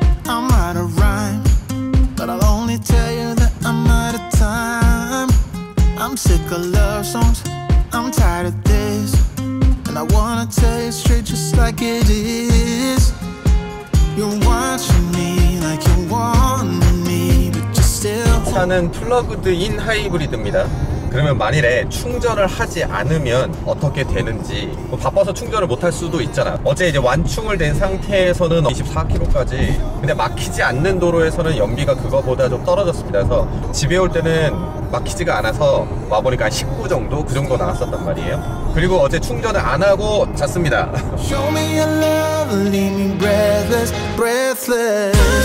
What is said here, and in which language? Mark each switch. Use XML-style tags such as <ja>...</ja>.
<en>I'm out of rhyme, but I'll only tell you that I'm out of time. I'm sick of love songs, I'm tired of this, and I wanna tell you straight just like it is. You're watching me like you want me, but you're still.</en> <ko>차는 플러그드인 하이브리드입니다. 그러면 만일에 충전을 하지 않으면 어떻게 되는지, 뭐 바빠서 충전을 못할 수도 있잖아. 어제 이제 완충을 된 상태에서는 24km까지, 근데 막히지 않는 도로에서는 연비가 그거보다 좀 떨어졌습니다. 그래서 집에 올 때는 막히지가 않아서 와보니까 한 19 정도? 그 정도 나왔었단 말이에요. 그리고 어제 충전을 안 하고 잤습니다.</ko> <en>Show me your love, leave me breathless, breathless.</en>